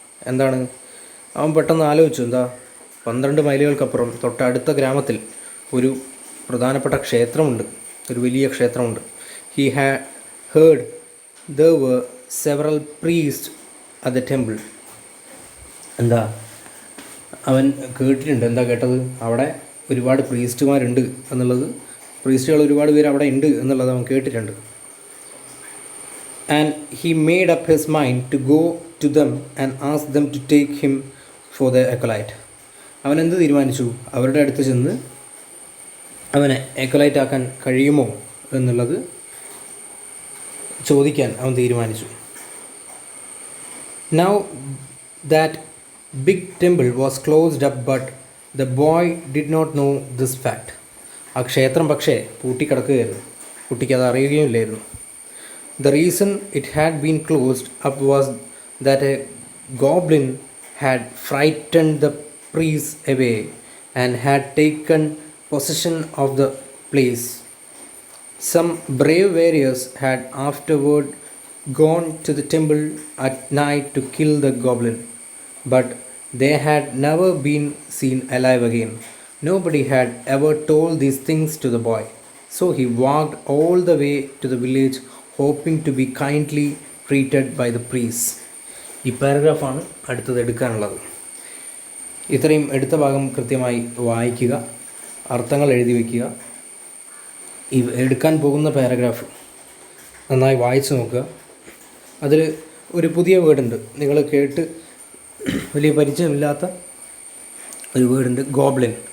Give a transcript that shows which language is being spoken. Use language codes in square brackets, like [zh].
[ml] എന്താണ് അവൻ പെട്ടെന്ന് ആലോചിച്ചു, എന്താ 12 മൈലുകൾക്കപ്പുറം തൊട്ടടുത്ത ഗ്രാമത്തിൽ ഒരു പ്രധാനപ്പെട്ട ക്ഷേത്രമുണ്ട്, ഒരു വലിയ ക്ഷേത്രമുണ്ട്. [en] He had heard there were several priests at the temple. [ml] എന്താ അവൻ കേട്ടിട്ടുണ്ട്. എന്താ കേട്ടത്? അവിടെ ഒരുപാട് പ്രീസ്റ്റുമാരുണ്ട് എന്നുള്ളത്, പ്രീസ്റ്റുകൾ ഒരുപാട് പേര് അവിടെ ഉണ്ട് എന്നുള്ളത് അവൻ കേട്ടിട്ടുണ്ട്. [en] And he made up his mind to go to them and ask them to take him for the acolyte. [ml] അവൻ എന്ത് തീരുമാനിച്ചു? അവരുടെ അടുത്ത് ചെന്ന് അവനെ എക്കലൈറ്റ് ആക്കാൻ കഴിയുമോ എന്നുള്ളത് ചോദിക്കാൻ അവൻ തീരുമാനിച്ചു. [en] Now that big temple was closed up, but the boy did not know this fact. [ml] ആ ക്ഷേത്രം പക്ഷേ പൂട്ടിക്കിടക്കുകയായിരുന്നു. കുട്ടിക്ക് അത് അറിയുകയില്ലായിരുന്നു. [en] The reason it had been closed up was that a goblin had frightened the priests away and had taken possession of the place. Some brave warriors had afterward gone to the temple at night to kill the goblin, but they had never been seen alive again. Nobody had ever told these things to the boy, so he walked all the way to the village, hoping to be kindly treated by the priests. [ml] ഈ പാരഗ്രാഫാണ് അടുത്തത് എടുക്കാനുള്ളത്. ഇത്രയും എടുത്ത ഭാഗം കൃത്യമായി വായിക്കുക, അർത്ഥങ്ങൾ എഴുതി വയ്ക്കുക. ഈ എടുക്കാൻ പോകുന്ന പാരഗ്രാഫ് നന്നായി വായിച്ചു നോക്കുക. അതിൽ ഒരു പുതിയ വേർഡുണ്ട്, നിങ്ങൾ കേട്ട് വലിയ പരിചയമില്ലാത്ത ഒരു വേർഡുണ്ട്, ഗോബ്ലിൻ.